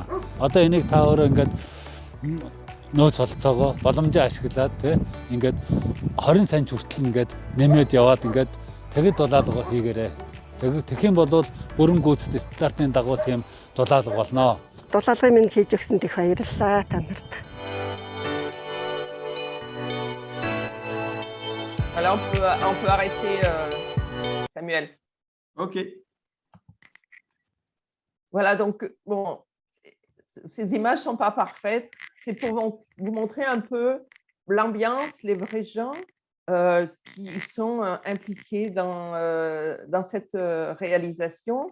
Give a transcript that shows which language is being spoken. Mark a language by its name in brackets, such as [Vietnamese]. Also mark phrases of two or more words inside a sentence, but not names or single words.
[Mongolian] Одоо энийг та өөрөө ингээд нөөц солилцоогоо боломжоо ашиглаад тийм ингээд 20 санж хүртэл ингээд нэмээд яваад ингээд тэгэд дулаалга хийгээрэй. Тэгэх юм бол бүрэн гүйцэтгэх стандартын дагуу тийм дулаалга болно. Дулаалгыг минь хийж өгсөнд их баярлалаа та нарт. [French] Voilà, on peut arrêter, Samuel. Ok. Voilà, donc, bon, ces images ne sont pas parfaites. C'est pour vous montrer un peu l'ambiance, les vrais gens qui sont impliqués dans cette réalisation.